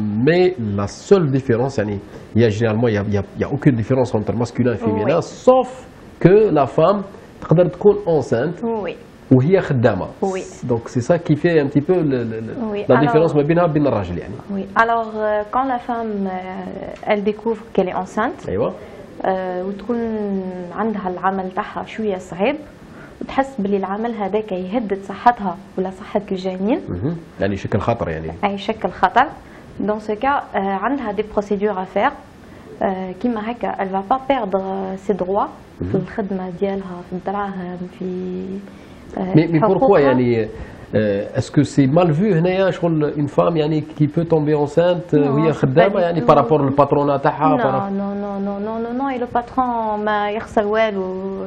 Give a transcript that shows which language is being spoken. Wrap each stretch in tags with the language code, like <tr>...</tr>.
<fr>Mais la seule différence</fr> <ar>يعني</ar> <fr>il y a généralement il y a aucune différence entre masculin et féminin. Oui. Sauf que la femme</fr> <ar>تقدر تكون</ar> <fr>enceinte. Oui.</fr> <ar>وهي خدامه.</ar> <fr>Oui. Donc c'est ça qui fait un petit peu la différence</fr> <ar>ما بينها وبين الراجل يعني.</ar> <fr>Oui. Alors quand la femme elle découvre qu'elle est enceinte.</fr> <ar>ايوه. وتكون عندها العمل تاعها شويه صعيب، وتحس باللي العمل هذاك يهدد صحتها ولا صحه الجنين. يعني يشكل خطر يعني. اي يشكل خطر.</ar> <fr>Dans ce cas</fr> <ar>عندها</ar> <fr>des procédures à faire.</fr> <ar>كيما هكا</ar> <fr>elle va pas perdre ses droits</fr> <ar>في الخدمه ديالها، في الدراهم، في</ar> <fr>Mais pourquoi</fr> <ar>يعني</ar> <fr>est-ce que c'est mal vu</fr> <ar>هنايا شغل</ar> <fr>une femme يعني qui peut tomber enceinte</fr> <ar>وهي خدامه يعني</ar> <fr>par rapport</fr> <ar>للباترونات تاعها؟</ar> <fr>Non non non non non non et le patron</fr> <ar>ما يخسر والو.</ar>